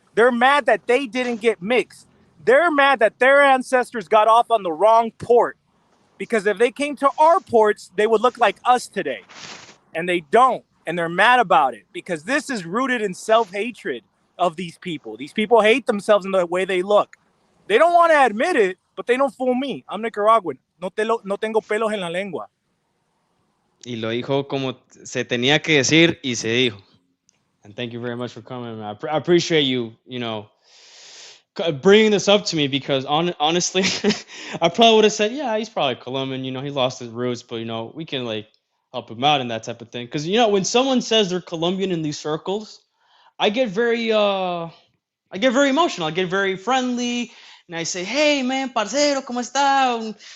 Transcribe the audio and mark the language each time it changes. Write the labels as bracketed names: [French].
[English] They're mad that they didn't get mixed. They're mad that their ancestors got off on the wrong port, because if they came to our ports, they would look like us today. And they don't. And they're mad about it because this is rooted in self-hatred of these people. These people hate themselves in the way they look. They don't want to admit it, but they don't fool me. I'm Nicaraguan. [Spanish] No tengo pelos en la lengua. Y lo dijo como se tenía que decir y se dijo. [English] And thank you very much for coming, man. I appreciate you, bringing this up to me, because honestly, I probably would have said, yeah, he's probably Colombian. He lost his roots, but we can help him out and that type of thing. Because when someone says they're Colombian in these circles, I get very emotional. I get very friendly, and I say, "Hey, man, [Spanish] parcero, cómo está?